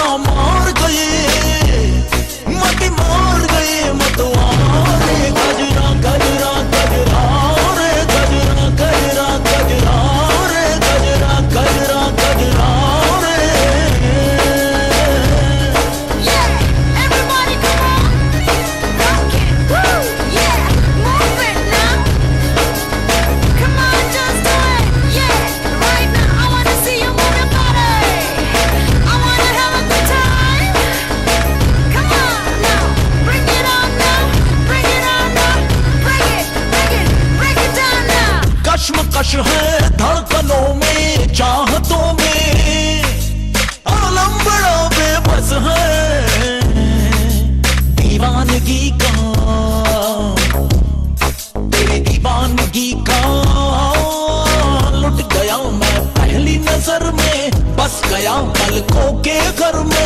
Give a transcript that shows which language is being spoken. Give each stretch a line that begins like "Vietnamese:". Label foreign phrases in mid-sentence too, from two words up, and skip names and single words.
Hindi: मार गए मत मार गए मतवारे, गजरा गजरा गजरा रे, गजरा गजरा गजरा रे, गजरा गजरा गजरा रे।
English: Yeah, everybody come on, rock it, woo, yeah, move it now. Come on, just do it, yeah, right now. I wanna see you move your body. I wanna have a good time. Come on now, bring it on now, bring it on now, bring it, break it down now.
Hindi: कश्मकश है धड़कनों में, चाहतों में, आलम बड़ा बेबस है। दीवानगी का, तेरी दीवानगी का लुट गया मैं पहली नजर में, बस गया पलकों के घर में।